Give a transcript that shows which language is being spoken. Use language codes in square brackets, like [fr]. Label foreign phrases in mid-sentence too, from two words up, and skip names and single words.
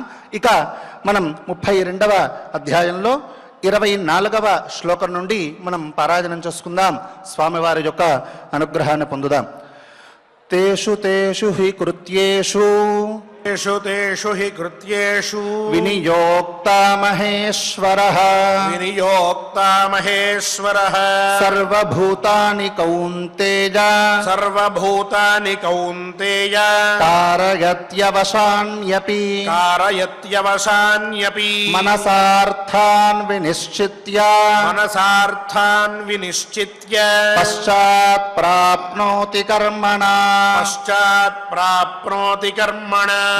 [te] ఇక మనం 32వ అధ్యాయంలో 24వ శ్లోకం నుండి మనం పారాయణం చేసుకుందాం. స్వామివారి యొక్క అనుగ్రహాన్ని పొందుదాం. [sa] తేషు తేషు హి కృత్యేషు తేషు తేషు హి కృత్యేషు వినియోక్త మహేశ్వరః వినియోక్త మహేశ్వరః సర్వభూతాని కౌంతేయ సర్వభూతాని కౌంతేయ కారయత్యవశాన్యపి కారయత్యవశాన్యపి మనసార్థాన్ వినిశ్చిత్య మనసార్థాన్ వినిశ్చిత్య పశ్చాత్ ప్రాప్నోతి కర్మణ పశ్చాత్ ప్రాప్నోతి కర్మణ